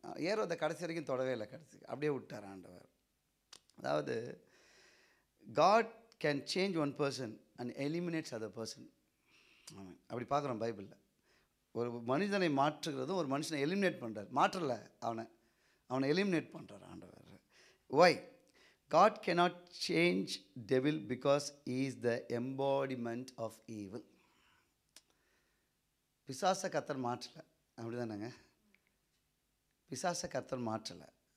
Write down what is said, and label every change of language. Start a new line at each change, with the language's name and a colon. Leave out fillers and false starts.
Tamil: ஏரோதை கடைசி வரைக்கும் தொடவே இல்லை, கடைசி அப்படியே விட்டார் ஆண்டவர். அதாவது
English: God can change one person and eliminates other person.
Tamil: ஆமாம், அப்படி பார்க்குறோம் பைபிளில். ஒரு மனிதனை மாற்றுகிறதும் ஒரு மனுஷனை எலிமினேட் பண்ணுறார். மாற்றலை, அவனை எலிமினேட் பண்ணுறார் ஆண்டவர்.
English: Why? God cannot change devil because he is the embodiment of evil.
Tamil: பிசாசை கர்த்தர் மாற்றலை, அப்படி தானேங்க? பிசாசை கர்த்தர் மாற்றலை.